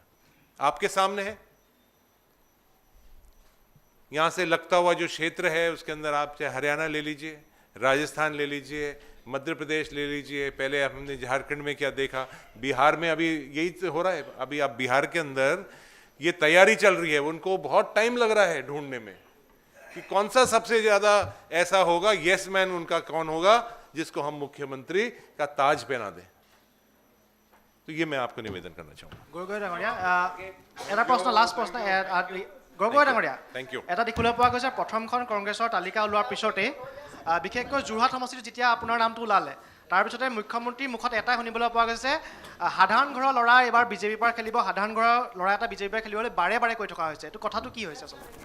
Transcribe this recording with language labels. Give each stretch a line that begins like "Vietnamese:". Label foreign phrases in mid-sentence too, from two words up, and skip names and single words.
Hindi: आपके सामने है, यहां से लगता हुआ जो क्षेत्र है उसके अंदर आप चाहे हरियाणा ले लीजिए, राजस्थान ले लीजिए, मध्य प्रदेश ले लीजिए, पहले हमने झारखंड में क्या देखा, बिहार में अभी यही तो हो रहा है। अभी आप बिहार के अंदर ये तैयारी चल रही है, उनको बहुत टाइम लग रहा है ढूंढने में कि कौन सा सबसे ज्यादा ऐसा होगा,
English: yes man
Hindi: उनका कौन होगा जिसको हम मुख्यमंत्री का ताज पहना दें। तो ये मैं आपको निवेदन करना चाहूंगा।
Assamese: গগৈ ডাঙৰীয়া, এটা প্ৰশ্ন, লাষ্ট প্ৰশ্ন। গগৈ ডাঙৰীয়া,
English: Thank you.
Assamese: এটা দেখিবলৈ পোৱা গৈছে প্ৰথমখন কংগ্ৰেছৰ তালিকা ওলোৱাৰ পিছতে বিশেষকৈ যোৰহাট সমষ্টিত যেতিয়া আপোনাৰ নামটো ওলালে, তাৰপিছতে মুখ্যমন্ত্ৰীৰ মুখত এটাই শুনিবলৈ পোৱা গৈছে, সাধাৰণ ঘৰৰ ল'ৰা এবাৰ বিজেপিৰ পৰা খেলিব, সাধাৰণ ঘৰৰ ল'ৰা এটা বিজেপিৰ পৰা খেলিবলৈ বাৰে বাৰে কৈ থকা হৈছে।